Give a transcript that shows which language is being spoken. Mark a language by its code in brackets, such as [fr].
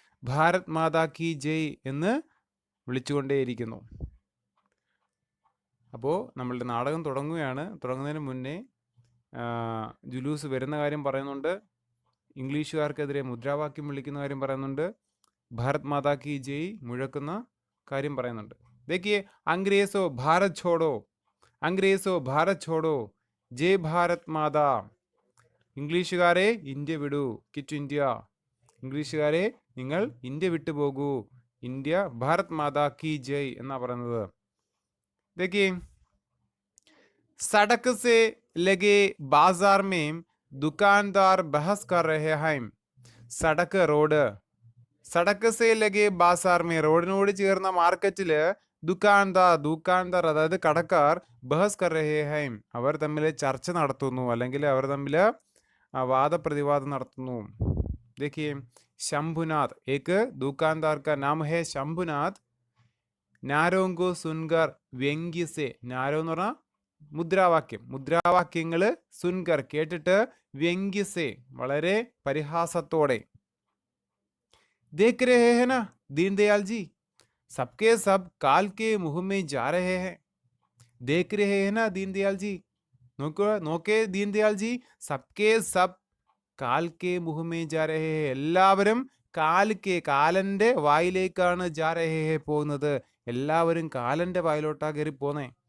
[hi] ഭാരത് മാതാ കി ജയ് [ml] എന്ന് വിളിച്ചുകൊണ്ടേയിരിക്കുന്നു. അപ്പോൾ നമ്മളുടെ നാടകം തുടങ്ങുകയാണ്. തുടങ്ങുന്നതിന് മുന്നേ ജുലൂസ് വരുന്ന കാര്യം പറയുന്നുണ്ട്. ഇംഗ്ലീഷുകാർക്കെതിരെ മുദ്രാവാക്യം വിളിക്കുന്ന കാര്യം പറയുന്നുണ്ട്. [hi] ഭാരത് മാതാ കി ജയ് [ml] മുഴക്കുന്ന കാര്യം പറയുന്നുണ്ട്. [hi] देखिए अंग्रेजो भारत छोड़ो, अंग्रेजो भारत छोड़ो, [ml] ജയ് ഭാരത് മാതാ. ഇംഗ്ലീഷുകാരെ ഇന്ത്യ വിടൂ, കിറ്റ് ഇന്ത്യ. ഇംഗ്ലീഷുകാരെ നിങ്ങൾ ഇന്ത്യ വിട്ടു പോകൂ, ഇന്ത്യ [hi] ഭാരത് മാതാ കി ജയ് [ml] എന്നാ പറയുന്നത്. [hi] देखिए सड़क से लगे बाजार में दुकानदार बहस कर रहे हैं. [ml] Sadak road, [hi] Sadak say ലഗെ Bazaar may [ml] റോഡിനോട് ചേർന്ന മാർക്കറ്റില് ദുക്കാൻദാർ അതായത് കടക്കാർ [hi] ബഹസ് കർ രഹേ ഹൈം [ml] അവർ തമ്മിൽ ചർച്ച നടത്തുന്നു, അല്ലെങ്കിൽ അവർ തമ്മിൽ വാദപ്രതിവാദം നടത്തുന്നു. [hi] देखिए शंभुनाथ, एक दुकानदार का नाम है शंभुनाथ. നാരോങ്കോ സുൻകർ വ്യംഗ്യസെ, [ml] നാരോ എന്ന് പറഞ്ഞാൽ മുദ്രാവാക്യം, മുദ്രാവാക്യങ്ങൾ സുൻകർ കേട്ടിട്ട്, വ്യംഗ്യസെ വളരെ പരിഹാസത്തോടെ. [hi] देख रहे हैं ना दीनदयाल जी, सबके सब काल के मुंह में जा रहे हैं. देख रहे हैं ना दीनदयाल जी, [ml] നോക്കേ ദീൻദയാൽ ജി, [hi] സബ്കെ സബ് കാൽ കെ മുഹ് മേ ജാ രഹേ ഹെ, [ml] എല്ലാവരും കാലന്റെ വായിലേക്കാണ് [hi] ജാ രഹേ ഹെ [ml] പോകുന്നത്, എല്ലാവരും കാലന്റെ വായിലോട്ടാ കയറി പോന്നേ.